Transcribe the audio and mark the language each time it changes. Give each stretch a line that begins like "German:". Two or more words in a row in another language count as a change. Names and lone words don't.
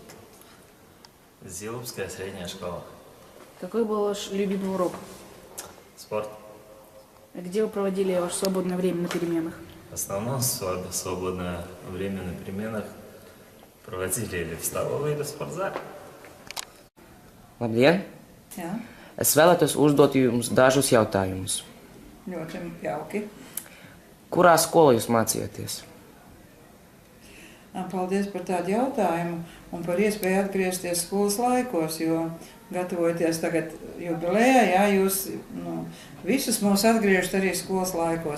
Russian: Зилупская средняя школа. Какой был ваш любимый урок? Спорт. Где вы проводили ваше свободное время на переменах? В основном свободное время на переменах проводили или в столовой, или в спортзале.
Latvian: Labdien! Jā, Es vēlētos uzdot jums dažus jautājumus. ļoti jauki. Kurā skolā jūs mācījāties? Paldies par tādu jautājumu un par iespēju atgriezties skolas laikos, jo gatavojoties tagad jubilejā, jā, jūs visus mūs atgriežat arī skolas laikos.